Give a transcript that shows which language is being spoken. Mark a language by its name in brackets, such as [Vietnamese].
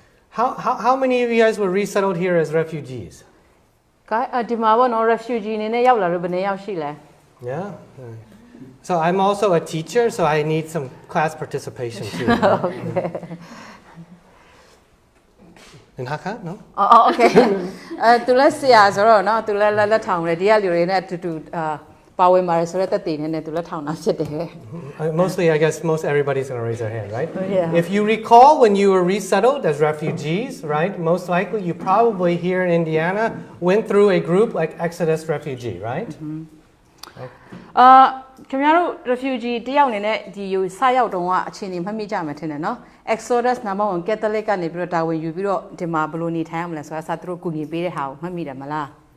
[English] How many of you guys were resettled here as refugees? [Burmese] ကဲဒီမှာပေါ့နော် refugee အနေနဲ့ရောက်လာလို့ဘယ်နှစ်ယောက်ရှိလဲ [English] Yeah. So I'm also a teacher, so I need some class participation too. Okay. In Hakka, no? Oh, okay. [Burmese] သူလည်းဆရာဆိုတော့เนาะသူလည်းလက်ထောင်တယ်ဒီကလူတွေနဲ့အတူတူပါဝင်ပါတယ်ဆိုတော့တက်တည်နေသူလက်ထောင်တာဖြစ်တယ် [English] Mostly, I guess, most everybody's going to raise their hand, right? Yeah. If you recall when you were resettled as refugees, right, most likely you probably here in Indiana went through a group like Exodus Refugee, right? [Burmese] ခင်ဗျားတို့ refugee တယောက်အနေနဲ့ဒီစရောက်တုန်းကအခြေအနေမှတ်မိကြမှာထင်တယ်နော် Exodus number 1 Catholic ကနေပြီးတော့တာဝန်ယူပြီးတော့ဒီမှာဘယ်လိုနေထိုင်ရမလဲဆိုတာစသူတို့ကူညီပေးတဲ့ဟာကိုမှတ်မိတယ်မလား